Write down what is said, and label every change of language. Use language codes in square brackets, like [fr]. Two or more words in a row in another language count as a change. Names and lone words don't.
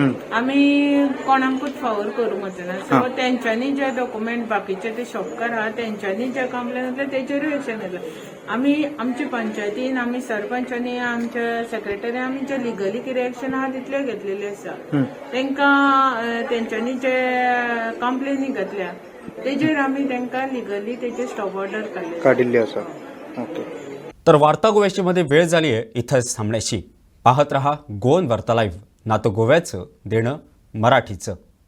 [kok] आमी कोणाकूच फावर करूंक वचना. सो तेंच्यांनी जे डॉक्युमेंट बाकीचे ते शॉपकार आहा तेंच्यांनी जे कंप्लेन घेतले तेजेरूय एक्शन घेतल्या. आमी आमच्या पंचायतीन आमी सरपंचांनी आमच्या सेक्रेटरी आमी जे लिगली कितें एक्शन आहा तितले घेतलेले आसा. तेंकां तेंच्यांनी जे कंप्लेनी घेतल्या तेजेर आमी तांकां लिगली तेजे [en] stop order [kok] काडिल्ली आसा. [mr] तर वार्ता गोव्याशीमध्ये वेळ झाली आहे इथंच थांबण्याची. पाहत रहा गोवन वार्ता लाईव्ह, ना तो गोव्याचं देणं मराठीचं.